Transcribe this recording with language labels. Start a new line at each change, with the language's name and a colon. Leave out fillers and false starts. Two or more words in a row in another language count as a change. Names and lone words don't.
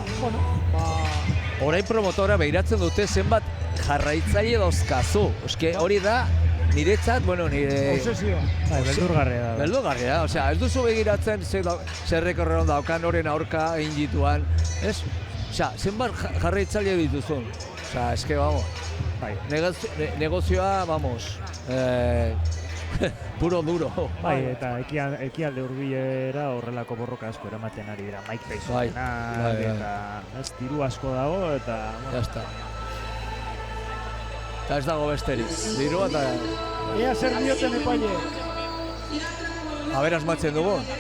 Basque: Orain promotora behiratzen dute zenbat jarraitzaile dauzkazu. Hori da, niretzat, nire... Obsesioa. Beldurgarria da. Beldurgarria, osea, ez duzu begiratzen zerrek horrean daukan horren aurka egin dituan, ez? Osea, zenbat jarraitzaile dituzun. Osea, eske,
Spanish: vamos, negozioa, vamos, puro duro.
Basque: Bai, eta ekialde hurbilera horrelako borroka asko eramaten ari dira, Mike Tysonena, eta ez diru asko dago, eta... Jazta. Eta ez dago besterik, dirua eta... Ea zer dioten epaile. Aber asmatzen dugu.